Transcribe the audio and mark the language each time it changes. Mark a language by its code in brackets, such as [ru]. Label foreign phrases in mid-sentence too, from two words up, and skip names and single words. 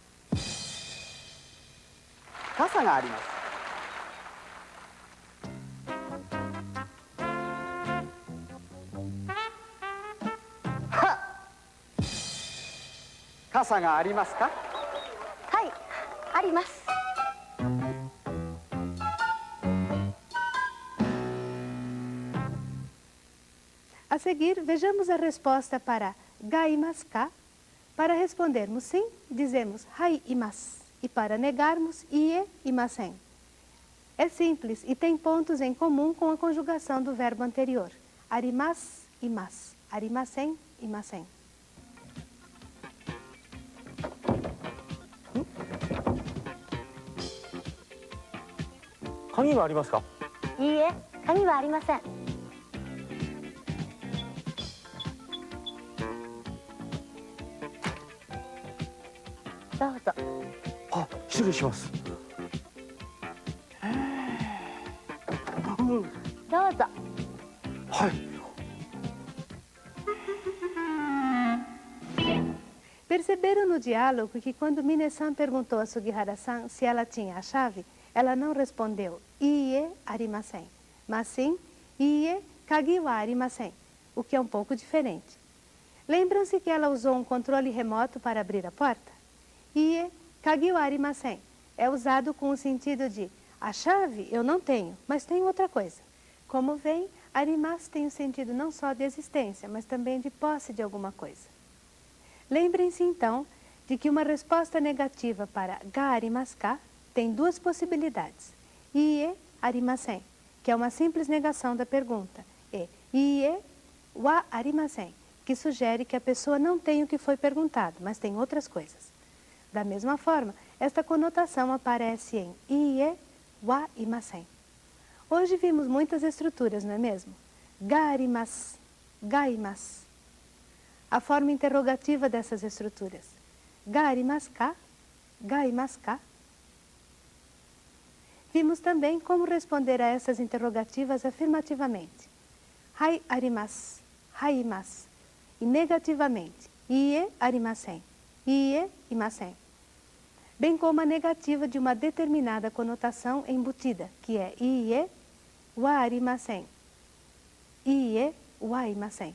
[ja] 傘があります。はっ。傘がありますか？はい、あります。 [pt] A seguir, vejamos a resposta para [ja] がいますか. [pt] Para respondermos sim, dizemos [ja] はいいます. [pt] E para negarmos, [ja] いいえいません. [pt] É simples e tem pontos em comum com a conjugação do verbo anterior. [ja] あります、います。ありません、いません. 鍵はありますか？いいえ、鍵はありません。どうぞ。あ、失礼します。どうぞ。はい。 [pt] Perceberam no diálogo que quando Minasan perguntou a Sugihara-san se ela tinha a chave, ela não respondeu [ja] いいえありません, [pt] mas sim [ja] いいえ鍵はありません, [pt] o que é um pouco diferente. Lembram-se que ela usou um controle remoto para abrir a porta? [ja] いいえ鍵はありません [pt] é usado com o sentido de a chave eu não tenho, mas tenho outra coisa. Como vem, arimasu tem o sentido não só de existência, mas também de posse de alguma coisa. Lembrem-se então de que uma resposta negativa para [ja] がありますか [pt] tem duas possibilidades. [ja] いいえありません, [pt] que é uma simples negação da pergunta, e [ja] いいえはありません, [pt] que sugere que a pessoa não tem o que foi perguntado, mas tem outras coisas. Da mesma forma, esta conotação aparece em [ja] いいえはいません. [pt] Hoje vimos muitas estruturas, não é mesmo? [ja] があります、がいます. [pt] A forma interrogativa dessas estruturas. [ja] がありますか？がいますか? [pt] Vimos também como responder a essas interrogativas afirmativamente. [ja] はいあります、はいいます. [pt] E negativamente. [ja] いいえありません、いいえいません. [pt] Bem como a negativa de uma determinada conotação embutida, que é [ja] いいえはありません、いいえはいません.